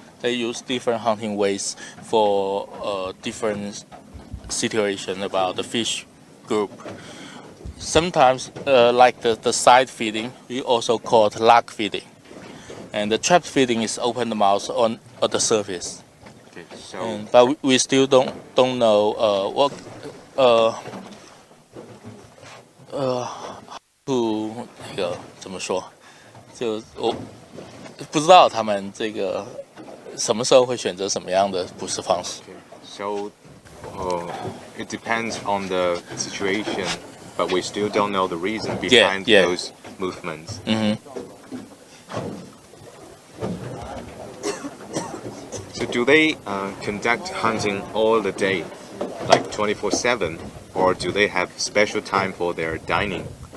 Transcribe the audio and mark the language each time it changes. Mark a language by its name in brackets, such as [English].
[English] They use different hunting ways for different situation about the fish group. Sometimes, like the side feeding, we also call it lock feeding, and the trap feeding is open the mouth on the surface. Okay, so But we still don't know what to [Chinese] 那个怎么说，就我不知道他们这个什么时候会选择什么样的捕食方式。 [English] so it depends on the situation, but we still don't know the reason behind yeah. those movements. Mm-hmm. So do they conduct hunting all the day, like 24/7, or do they have special time for their dining?